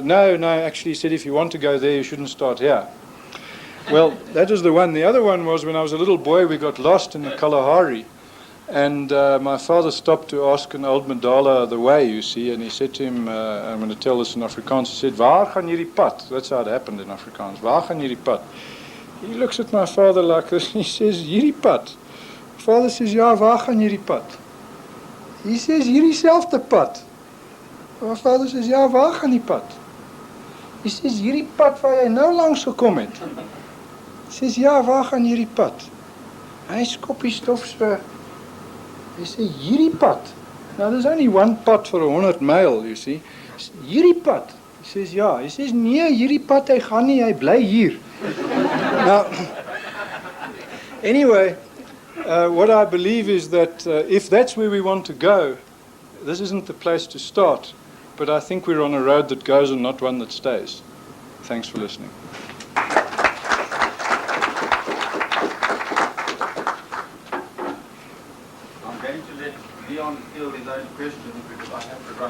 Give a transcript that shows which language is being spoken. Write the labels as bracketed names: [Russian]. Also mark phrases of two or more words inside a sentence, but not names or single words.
[English] No, actually, he said, if you want to go there, you shouldn't start here. Well, that was the one. The other one was when I was a little boy, we got lost in the Kalahari. And my father stopped to ask an old Madala the way, you see, and he said to him, I'm going to tell this in Afrikaans, he said, [Afrikaans] waar gaan hierdie pad? [English] That's how it happened in Afrikaans, [Afrikaans] waar gaan hierdie pad? [English] He looks at my father like this, and he says, [Afrikaans] hierdie pad. [English] My father says, [Afrikaans] ja, waar gaan hierdie pad? [English] He says, [Afrikaans] hierdie selfde pad. [English] My father says, [Afrikaans] ja, waar gaan die pad? [English] He says, [Afrikaans] hierdie pad waar jy nou langs gekom het. [English] He says, [Afrikaans] ja, waar gaan hierdie pad? Hy skop die stof so. [English] He says, [Afrikaans] hierdie pad. [English] Now, there's only one pad for 100 mile, you see. [Afrikaans] Hierdie pad. [English] He says, ja. He says, [Afrikaans] nee, hierdie pad, hy gaan nie, hy bly hier. [English] Now, anyway, what I believe is that if that's where we want to go, this isn't the place to start. But I think we're on a road that goes and not one that stays. Thanks for listening. Field his own questions because I have to run.